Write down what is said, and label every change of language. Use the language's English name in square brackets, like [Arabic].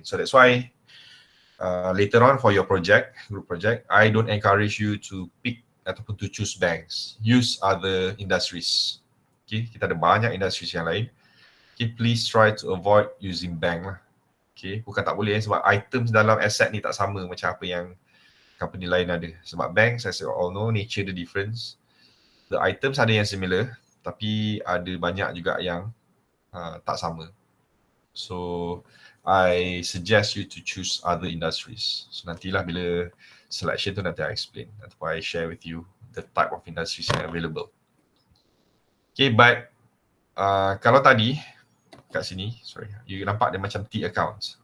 [English] So that's why later on for your project, group project, I don't encourage you to pick ataupun to choose banks. Use other industries. Okay, [Malay] kita ada banyak industries yang lain. [English] Okay, please try to avoid using bank lah. [Malay] Okay, bukan tak boleh sebab items dalam asset ni tak sama macam apa yang company lain ada. [English] Sebab banks, as you all know, nature the difference. [Malay] The items ada yang similar, tapi ada banyak juga yang tak sama. [English] So, I suggest you to choose other industries. So, [Malay] nantilah bila selection tu nanti [English] I explain. Ataupun I share with you the type of industries yang available. [Malay] Okay, but kalau tadi, kat sini, sorry, you nampak dia macam T accounts.